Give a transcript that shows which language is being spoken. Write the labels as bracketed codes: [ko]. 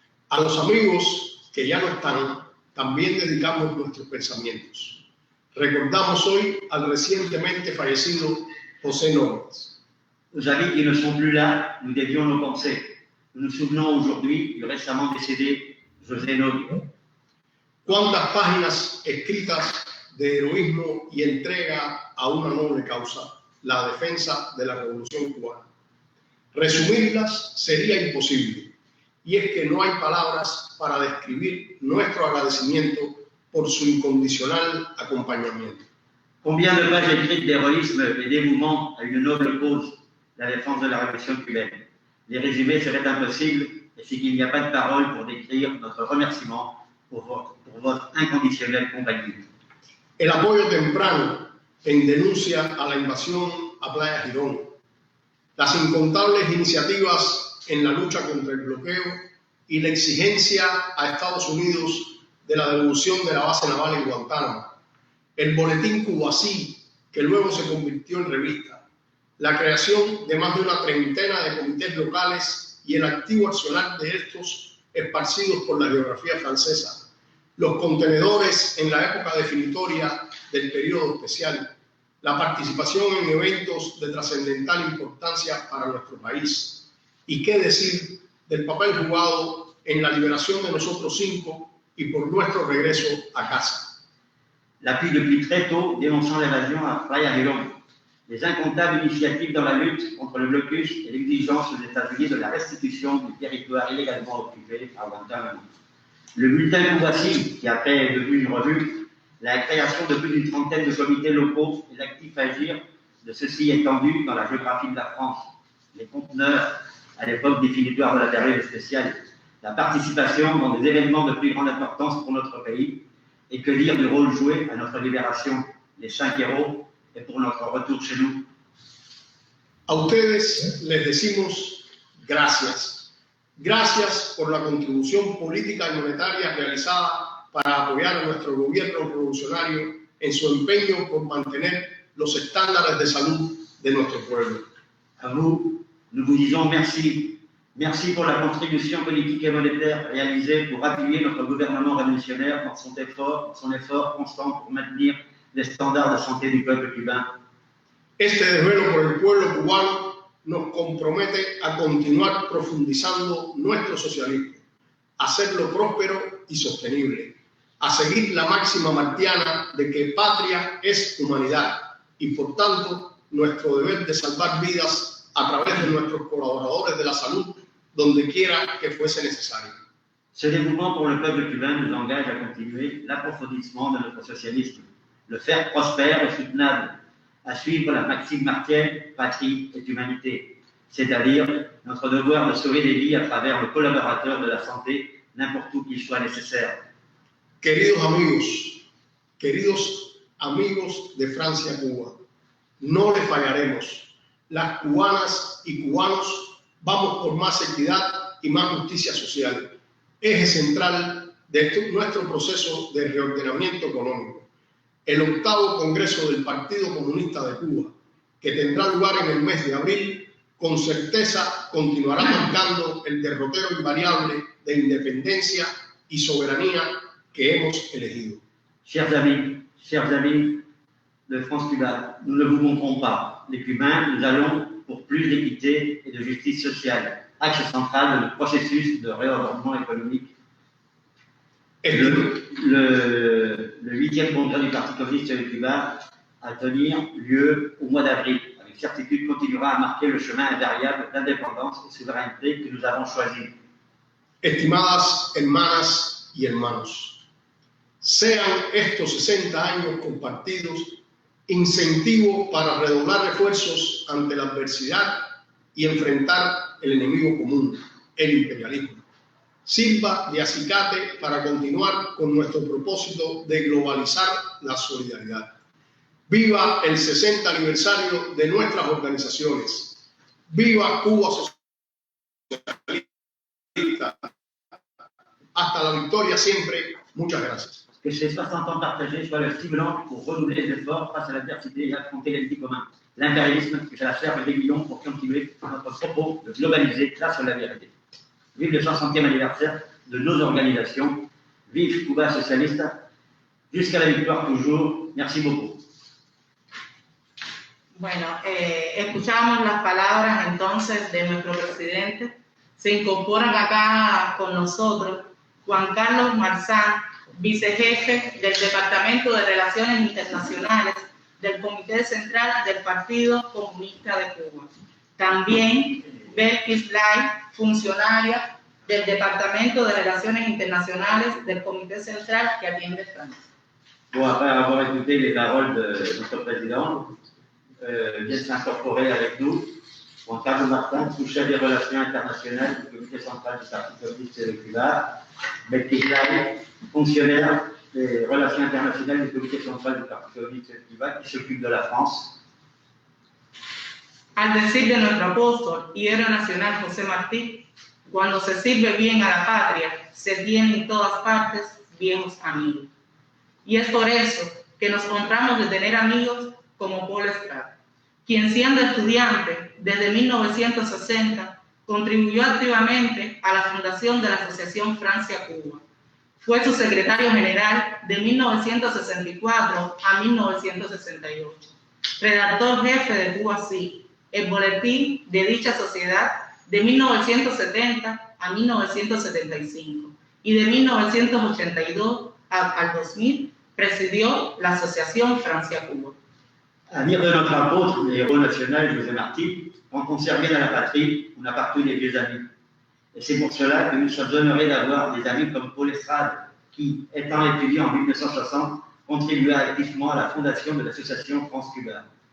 [es] A los amigos que ya no están, también dedicamos nuestros pensamientos. Recordamos hoy al recientemente fallecido José Nóbrez. [fr] Aux amis qui ne sont plus là, nous dédions nos pensées. Nous nous souvenons aujourd'hui du récemment décédé José Nóbrez. [es] Cuántas páginas escritas de heroísmo y entrega a una noble causa, la defensa de la Revolución Cubana. Resumirlas sería imposible, y es que no hay palabras para describir nuestro agradecimiento por su incondicional acompañamiento. [fr] Combien de pages écrites d'héroïsme et dévouement à une noble cause, la défense de la révolution cubaine. Les résumer seraient impossibles, et c'est qu'il n'y a pas de paroles pour décrire notre remerciement pour votre inconditionnelle compagnie. [es] El apoyo temprano en denuncia a la invasión a Playa Girón, las incontables iniciativas en la lucha contra el bloqueo y la exigencia a Estados Unidos de la devolución de la base naval en Guantánamo, el boletín Cubasí, que luego se convirtió en revista, la creación de más de una treintena de comités locales y el activo accionar de estos esparcidos por la geografía francesa, los contenedores en la época definitoria del periodo especial, la participación en eventos de trascendental importancia para nuestro país. Y qué decir del papel jugado en la liberación de nosotros cinco y por nuestro regreso a casa. [fr] L'appui depuis très tôt dénonçant l'évasion à Playa Girón, les incomptables initiatives dans la lutte contre le blocus et l'exigence aux États-Unis de la restitution du territoire illégalement occupé à Guantánamo. Le bulletin Cubasí, qui après est devenu une revue, la création de plus d'une trentaine de comités locaux et l'actif agir de ceux-ci étendus dans la géographie de la France, les conteneurs à l'époque définitoire de la période spéciale, la participation dans des événements de plus grande importance pour notre pays, et que dire du rôle joué à notre libération, les 5 héros, et pour notre retour chez nous. [es] A ustedes les decimos gracias. Gracias por la contribución política y monetaria realizada para apoyar a nuestro gobierno revolucionario en su empeño por mantener los estándares de salud de nuestro pueblo. [fr] À vous, nous vous disons merci. Merci pour la contribution politique et monétaire réalisée pour appuyer notre gouvernement révolutionnaire dans son effort constant pour maintenir les standards de santé du peuple cubain. [es] Este desvelo por el pueblo cubano nos compromete a continuar profundizando nuestro socialismo, a hacerlo próspero y sostenible, a seguir la máxima martiana de que patria es humanidad y, por tanto, nuestro deber de salvar vidas a través de nuestros colaboradores de la salud, donde quiera que fuese necesario. [fr] Ce dévouement pour le peuple cubain nous engage à continuer l'approfondissement de notre socialisme, le faire prospère et soutenable, à suivre la maxime martienne, patrie et humanité, c'est-à-dire notre devoir de sauver des vies à travers le collaborateur de la santé, n'importe où qu'il soit nécessaire. [es] Queridos amigos de Francia-Cuba, no les fallaremos. Las cubanas y cubanos vamos por más equidad y más justicia social, eje central de nuestro proceso de reordenamiento económico. El 8º Congreso del Partido Comunista de Cuba, que tendrá lugar en el mes de abril, con certeza continuará marcando el derrotero invariable de independencia y soberanía que hemos elegido. [fr] Chers amis de France-Cuba, nous ne vous montrons pas. Les Cubains, nous allons pour plus d'équité et de justice sociale, axe central de notre processus de réordonnement économique. Le 8e congrès du Parti communiste de Cuba à tenir lieu au mois d'avril, avec certitude continuera à marquer le chemin invariable d'indépendance et souveraineté que nous avons choisi. [es] Estimadas hermanas y hermanos, sean estos 60 años compartidos incentivo para redoblar esfuerzos ante la adversidad y enfrentar el enemigo común, el imperialismo. Sirva de acicate para continuar con nuestro propósito de globalizar la solidaridad. Viva el 60 aniversario de nuestras organizaciones. Viva Cuba Socialista. Hasta la victoria siempre. Muchas gracias. [fr] Que ces 60 ans partagés soient le stimulant pour renouveler les efforts face à l'adversité et affronter l'ennemi commun. L'impérialisme, que c'est la chair de l'aiguillon pour continuer notre propos de globaliser grâce à la vérité. Vive le 60e anniversaire de nos organizations. Vive Cuba Socialista. Jusqu'à la victoire toujours. Merci beaucoup. [es] Bueno, escuchamos las palabras entonces de nuestro presidente. Se incorporan acá con nosotros Juan Carlos Marzán, vicejefe del Departamento de Relaciones Internacionales del Comité Central del Partido Comunista de Cuba. También Belkis Lai, funcionaria del Departamento de Relaciones Internacionales del Comité Central que atiende Francia. [fr] Bon, après avoir écouté les paroles de notre président, vient s'incorporer avec nous Juan Carlos Marzán, sous-chef des relations internationales du Comité Central du Parti Communiste de Cuba, Belkis Lai, fonctionnaire des relations internationales du Comité Central du Parti Communiste de Cuba, qui s'occupe de la France. [es] Al decir de nuestro apóstol y héroe nacional José Martí, cuando se sirve bien a la patria, se tiene en todas partes viejos amigos. Y es por eso que nos honramos de tener amigos como Paul Estrada, quien siendo estudiante desde 1960 contribuyó activamente a la fundación de la Asociación Francia-Cuba. Fue su secretario general de 1964 a 1968, redactor jefe de Cuba Sí, el boletín de dicha sociedad de 1970 a 1975 y de 1982 al 2000 presidió la Asociación Francia-Cuba. [fr] À dire de notre apôtre, le héros national José Martí, quand on servit dans la patrie, on a partout des vieux amis. Et c'est pour cela que nous sommes honorés d'avoir des amis comme Paul Estrade, qui, étant étudiant en 1960, contribua activement à la fondation de l'association France-Cuba.